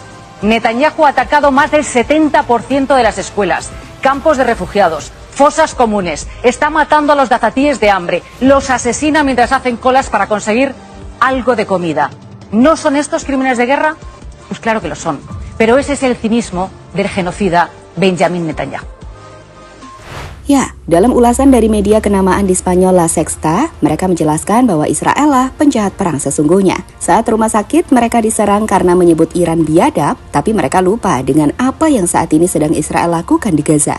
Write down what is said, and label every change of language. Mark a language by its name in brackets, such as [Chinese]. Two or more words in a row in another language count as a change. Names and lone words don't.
[Spanish] Netanyahu ha atacado más del 70% de las escuelas, campos de refugiados, fosas comunes, está matando a los dazatíes de hambre, los asesina mientras hacen colas para conseguir algo de comida. ¿No son estos crímenes de guerra? Pues claro que lo son. Pero ese es el cinismo del genocida Benjamin Netanyahu. [Indonesian] Ya, dalam ulasan dari media kenamaan di Spanyol La Sexta, mereka menjelaskan bahwa Israel lah penjahat perang sesungguhnya. Saat rumah sakit, mereka diserang karena menyebut Iran biadab, tapi mereka lupa dengan apa yang saat ini sedang Israel lakukan di Gaza.